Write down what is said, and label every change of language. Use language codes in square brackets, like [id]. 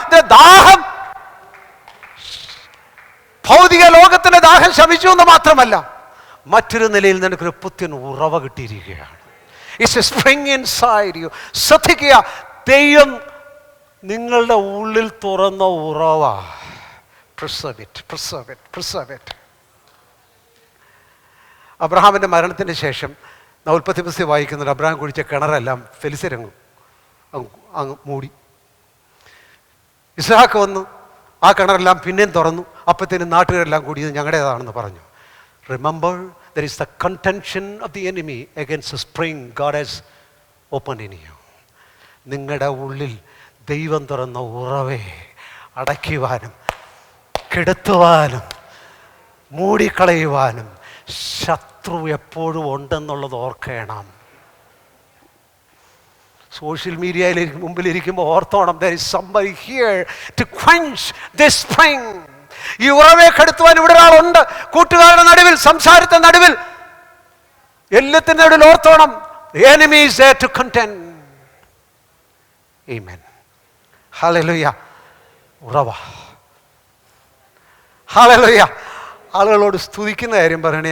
[ml] The ദാഹം, ഭൗതിക ലോകത്തിന്റെ ദാഹം ശമിച്ചു എന്ന് മാത്രമല്ല, മറ്റൊരു നിലയിൽ നിനക്കൊരു പുത്തൻ ഉറവ കിട്ടിയിരിക്കുകയാണ്. [en] It's a spring inside you. [ml] ശ്രദ്ധിക്കുക, ദൈവം നിങ്ങളുടെ ഉള്ളിൽ തുറന്ന ഉറവ. [en] Preserve it, preserve it, preserve it. [ml] അബ്രഹാമിന്റെ മരണത്തിന് ശേഷം ഉൽപ്പത്തി പുസ്തകം വായിക്കുന്നുണ്ട്. അബ്രഹാം കുഴിച്ച കിണറെല്ലാം ഫെലിസ്ത്യരങ്ങ് അങ്ങ് മൂടി. ഇസ്ഹാക്ക് വന്നു, ആ കിണറെല്ലാം പിന്നെയും തുറന്നു. അപ്പത്തേനും നാട്ടുകാരെല്ലാം കൂടിയത് ഞങ്ങളുടേതാണെന്ന് പറഞ്ഞു. [en] Remember, there is the contention of the enemy against the spring god has opened in you. [ml] നിങ്ങളുടെ ഉള്ളിൽ ദൈവം തുറന്ന ഉറവെ അടയ്ക്കുവാനും കെടുത്തുവാനും മൂടിക്കളയുവാനും ശത്രു എപ്പോഴും ഉണ്ടെന്നുള്ളത് ഓർക്കണം. സോഷ്യൽ മീഡിയയിൽ മുമ്പിലിരിക്കുമ്പോൾ ഓർത്തോണം, [en] there is somebody here to quench this spring. [ml] ഈ ഉറവയെ കെടുത്തുവാൻ ഇവിടെ ഒരാളുണ്ട്. കൂട്ടുകാരുടെ നടുവിൽ, സംസാരത്തിന്റെ നടുവിൽ, എല്ലാത്തിന്റെ നടുവിൽ ഓർത്തോണം, [en] the enemy is there to contend. Amen. Hallelujah. ഉറവ. [ml] Hallelujah. ആളുകളോട് സ്തുതിക്കുന്ന കാര്യം പറയണേ.